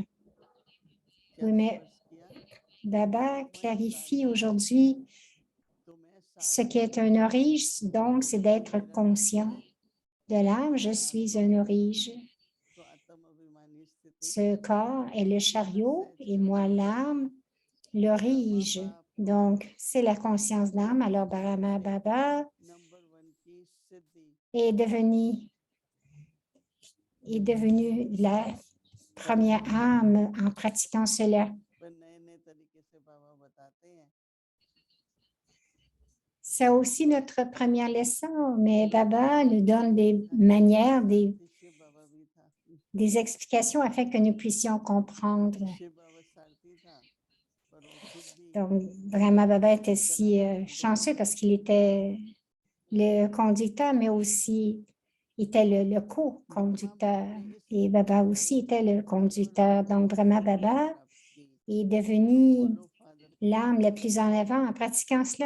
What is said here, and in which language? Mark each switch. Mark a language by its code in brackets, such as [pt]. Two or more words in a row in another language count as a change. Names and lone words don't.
[fr] Oui, mais Baba clarifie aujourd'hui ce qu'est un orige, donc c'est d'être conscient de l'âme. Je suis un orige. Ce corps est le chariot et moi l'âme. l'orige. Donc, c'est la conscience d'âme. Alors, Brahma Baba [hi] नंबर 1 की सिद्धि [fr] est devenu la première âme en pratiquant cela. [hi] पर नए नए तरीके से बाबा बताते हैं [fr] C'est aussi notre première leçon, mais Baba nous donne des manières, [hi] शिव बाबा भी था [fr] des explications afin que nous puissions comprendre. [hi] शिव बाबा सारथी था पर वो खुद भी [fr] Donc, vraiment, Baba était si chanceux parce qu'il était le conducteur, mais aussi était le co-conducteur. Et Baba aussi était le conducteur. Donc, vraiment, Baba est devenu l'âme la plus en avant en pratiquant cela.